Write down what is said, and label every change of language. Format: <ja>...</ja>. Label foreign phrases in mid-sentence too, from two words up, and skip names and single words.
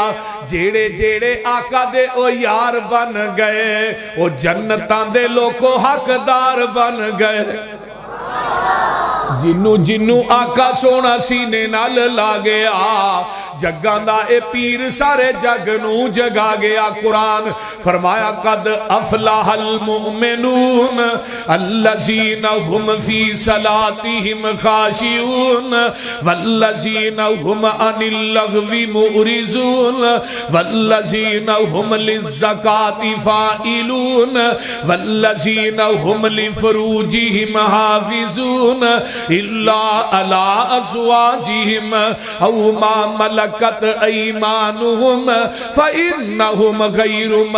<pa>جیڑے جیڑے آقا دے او یار بن گئے، او جنتاں دے لوکو حقدار بن گئے. جنو جنو آقا سونا سینے نال لا گیا، جگاں دا اے پیر سارے جگ نو جگا گیا. قرآن فرمایا</pa> <ar>قد افلح المؤمنون الذین هم فی صلاتهم خاشعون والذین هم عن اللغو معرضون والذین هم للزکاة فاعلون والذین هم لفروجهم حافظون الا علی ازواجہم او ما ملکت ایمانہم فإنہم غیر</ar>